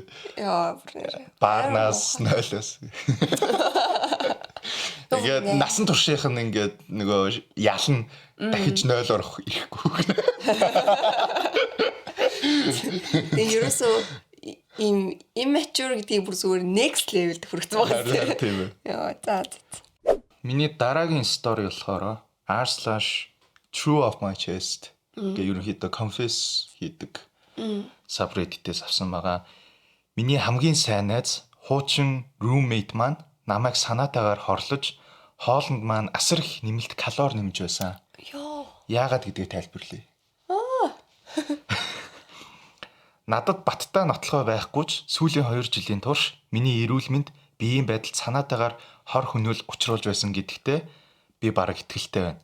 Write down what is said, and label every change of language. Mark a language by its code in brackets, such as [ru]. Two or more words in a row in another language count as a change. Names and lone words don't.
[mn] Баарнаас нойлоос. Тэгээд насан туршийнх нь ингээд нөгөө ялна дахиж 0 орох ирэхгүй. Тэгээ ерөөсөө им immature гэдгийг бүр зүгээр [en] next level- [mn] д хүргэсэн байгаа тийм. За. Миний дараагийн стори болохоор r/true of my chest гэх ерөнхийдөө confess хийдэг subreddit-ээс авсан байгаа. Миний хамгийн сайн найз хуучин roommate маань намайг санаатаагаар хорлож хоолнд маань асар их нэмэлт калори нэмж байсан. Яагаад гэдгийг тайлбарлая. Надад баттай нотлохоо байхгүй ч сүүлийн 2 жилийн турш миний эрүүл мэнд биеийн байдалд санаатаагаар хор хөнөөл учруулж байсан гэдэгтээ би бараг итгэлтэй байна.